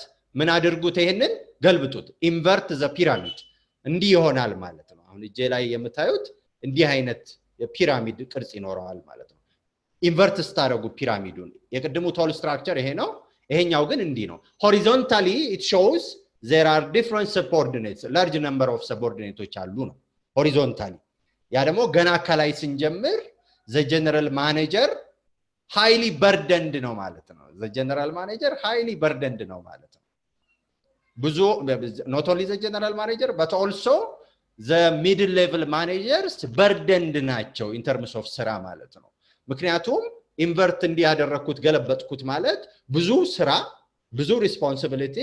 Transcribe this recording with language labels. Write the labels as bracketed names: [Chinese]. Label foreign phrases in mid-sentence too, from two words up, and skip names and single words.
[Amharic] ምን አድርጉት ይሄንን ገልብጡት [English] invert the pyramid [Amharic] እንዲህ ይሆናል ማለት ነው አሁን እጄ ላይ የምታዩት እንዲህ አይነት የፒራሚድ ቅርጽ ይኖረዋል ማለት ነው ኢንቨርት ስታረጉ ፒራሚዱን የቅድሙ [English] tall structure [Amharic] ይሄ ነው ይሄኛው ግን እንዲህ ነው [English] horizontally it shows there are different subordinates large number of subordinates [Amharic] አሉ ነው [English] horizontally [Amharic] ያ ደግሞ ገና ከላይ ስንጀምር [English] the general manager highly burdened [Amharic] ነው ማለት ነው [English] the general manager highly burdened [Amharic] ነው ማለት ነው ብዙ [English] not only the general manager but also the middle level managers burdened [Amharic] ናቸው [English] in terms of [Amharic] ስራ ማለት ነው ምክንያቱም ኢንቨርት እንዲያደረኩት ገለበጥኩት ማለት ብዙ ስራ ብዙ responsibility